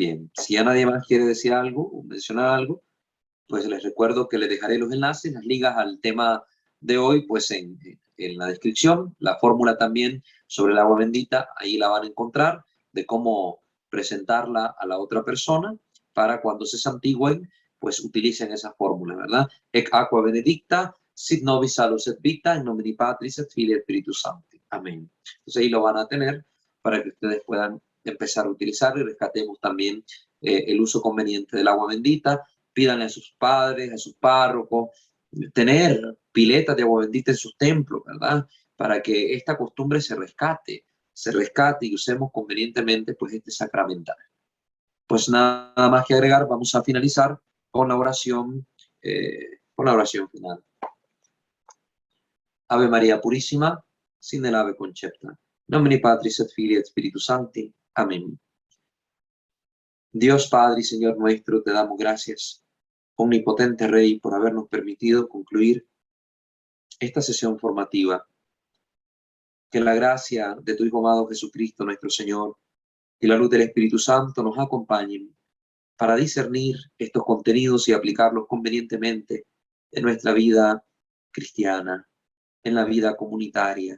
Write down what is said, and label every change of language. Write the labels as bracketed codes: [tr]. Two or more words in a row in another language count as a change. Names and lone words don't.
[es] Si ya nadie más quiere decir algo o mencionar algo, pues les recuerdo que les dejaré los enlaces, las ligas al tema de hoy, pues en la descripción, la fórmula también sobre el agua bendita, ahí la van a encontrar, de cómo presentarla a la otra persona para cuando se santigüen, pues utilicen esa fórmula, ¿verdad? [la] Ec aqua benedicta, sit nobis salus et vita, in nomine Patris et Filii et Spiritus Sancti. [es] Amén. Entonces ahí lo van a tener para que ustedes puedan empezar a utilizarlo y rescatemos también el uso conveniente del agua bendita. Pídanle a sus padres, a sus párrocos, tener piletas de agua bendita en sus templos, ¿verdad? Para que esta costumbre se rescate y usemos convenientemente pues este sacramental. Pues nada más que agregar, vamos a finalizar con la oración final. Ave María Purísima, sin el ave concepta. [la] Nomini Patris et Filii et Spiritus Sancti. [es] Amén. Dios Padre y Señor nuestro, te damos gracias, omnipotente Rey, por habernos permitido concluir esta sesión formativa. Que la gracia de tu Hijo amado Jesucristo, nuestro Señor, y la luz del Espíritu Santo nos acompañen para discernir estos contenidos y aplicarlos convenientemente en nuestra vida cristiana, en la vida comunitaria.